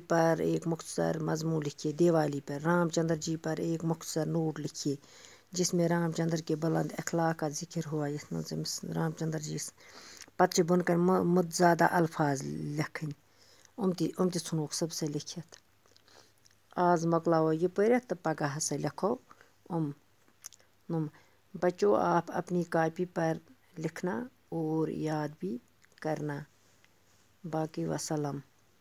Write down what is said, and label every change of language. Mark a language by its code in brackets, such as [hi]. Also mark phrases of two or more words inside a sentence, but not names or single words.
[ur] پر ایک مختصر مضمون لکھیے دیوالی پر رام چندر جی پر ایک مختصر نوٹ لکھیے جس میں رام چندر کے بلند اخلاق کا ذکر ہوا [ks] یَتھ منٛز أمِس رام چندر جی یس پتہٕ چھِ بۄنہٕ کَنہِ مُتزادہ الفاظ لیکھٕنۍ یِم تہِ ژھٕنوکھ صبسے لیکھِتھ آز مۄکلاوو یہِ پٔرِتھ تہٕ پگاہ ہسا لیکھو [ur] بچو آپ اپنی کاپی پر لکھنا اور یاد بھی کرنا باقی وسلام